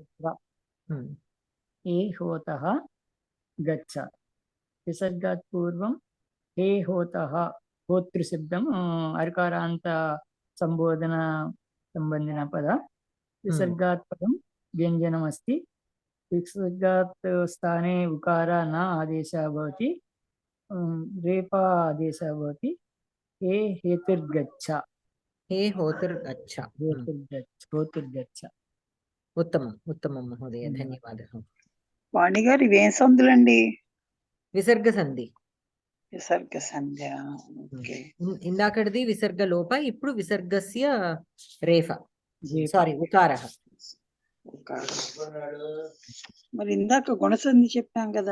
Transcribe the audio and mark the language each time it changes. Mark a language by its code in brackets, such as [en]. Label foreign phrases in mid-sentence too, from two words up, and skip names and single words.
[sa] हे होतः गच्छ विसर्गात् पूर्वं हे होतः होतृशब्दम् अकारान्त संबोधन सम्बन्धिन पद विसर्गात् परं व्यञ्जनमस्ति विसर्गात् स्थाने उकार न आदेशः भवति रेफा आदेशः भवति हे हेतुर्गच्छ हे होतुर्गच्छ होतुर्गच्छ उत्तमम् उत्तमं महोदय धन्यवादः [te] వాణి గారు ఇవేం సందులండి విసర్గ సంధి విసర్గ సంధ్య ఓకే ఇందాకటిది విసర్గ లోప ఇప్పుడు [sa] విసర్గస్య రేఫ [te] సారీ ఉకారః మరి ఇందాక గుణసంధి చెప్పాం కదా